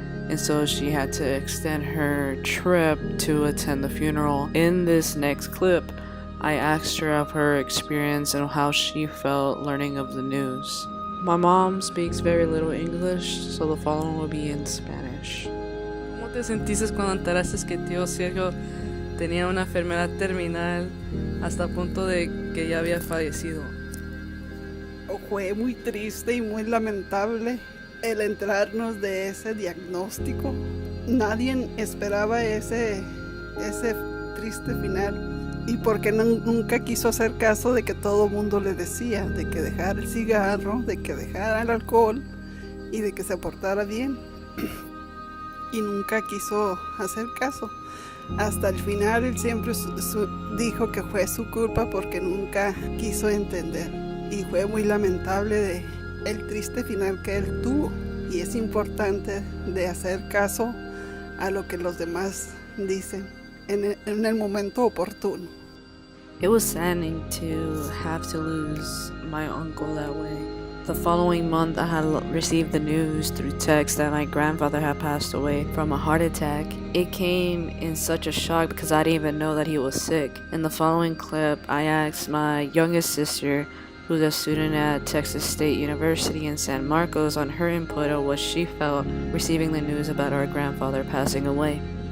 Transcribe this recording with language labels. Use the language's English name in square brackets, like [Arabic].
[English] And so she had to extend her trip to attend the funeral. In this next clip, I asked her of her experience and how she felt learning of the news. My mom speaks very little English, so the following will be in Spanish. [Spanish] ¿Cómo te sentiste cuando enteraste que tío Sergio tenía una enfermedad terminal hasta el punto de que ya había fallecido? Fue muy triste y muy lamentable el enterarnos de ese diagnóstico. Nadie esperaba ese triste final. y porque nunca quiso hacer caso de que todo el mundo le decía, de que dejara el cigarro, de que dejara el alcohol y de que se portara bien. Y nunca quiso hacer caso. Hasta el final él siempre dijo que fue su culpa porque nunca quiso entender. Y fue muy lamentable el triste final que él tuvo. Y es importante de hacer caso a lo que los demás dicen en el momento oportuno. [English] It was saddening to have to lose my uncle that way. The following month, I had received the news through text that my grandfather had passed away from a heart attack. It came in such a shock because I didn't even know that he was sick. In the following clip, I asked my youngest sister, who's a student at Texas State University in San Marcos, on her input of what she felt receiving the news about our grandfather passing away.